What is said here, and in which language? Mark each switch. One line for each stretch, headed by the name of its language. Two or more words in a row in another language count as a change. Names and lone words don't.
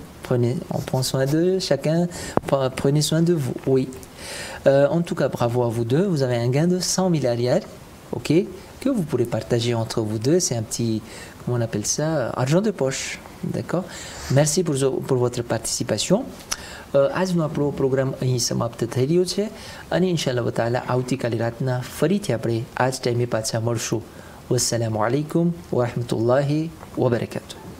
French: On prend soin d'eux, chacun, prenez soin de vous, oui. En tout cas, bravo à vous deux. Vous avez un gain de 100 000 riyals, ok, que vous pourrez partager entre vous deux. C'est un petit, comment on appelle ça, argent de poche, d'accord. Merci pour votre participation.
Gujarati: આજનો આપણો પ્રોગ્રામ અહીં સમાપ્ત થઈ રહ્યો છે અને
Arabic: إن شاء الله تعالى
Gujarati: આવતીકાલે રાતના ફરીથી આપણે આ જ ટાઈમે પાછા મળશું.
Arabic: والسلام عليكم ورحمة الله وبركاته.